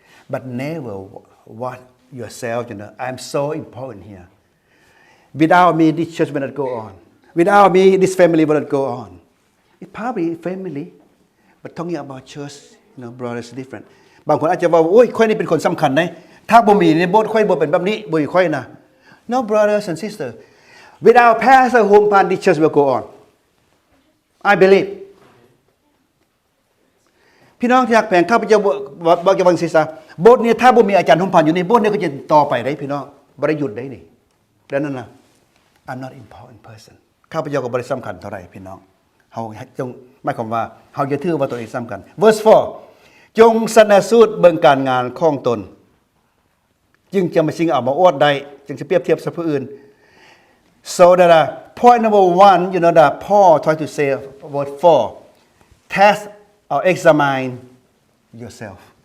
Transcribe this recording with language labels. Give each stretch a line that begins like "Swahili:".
English: But never want yourself, I'm so important here. Without me, this church will not go on.Without me, this family will not go on. It's probably family, but talking about church, brothers, different.
Thai: บางคนอาจจะว่าโอ้ยค่อยนี่เป็นคนสำคัญนะถ้าบ่มีในโบสถ์ค่อยบ่เป็นแบบนี้บ่ค่อยนะ
English: No brothers and sisters. Without pastor home pan this church will go on. I believe.
Thai: พี่น้องที่รักแพงข้าพเจ้าบอกกับวังศิษย์โบสถ์นี้ถ้าบ่มีอาจารย์หมพานอยู่ในโบสถ์นี้ก็จะต่อไปได้พี่น้องบ่ได้หยุดได้นี่ดังนั้นนะ
English: I'm not important person
Thai: ข้าพเจ้าก็บ่ได้สำคัญเท่าไหร่พี่น้องเฮาจงหมายความว่าเฮาอย่าถือว่าตัวเองสำคัญ Verse 4 จงสรรเสริญเบิ่งการงานของตนจึงจะมาชิงเอามาอวดได้จึงจะเปรียบเทียบกับผู้อื่น
English: So that point number 1 that Paul try to say verse 4 test or examine yourself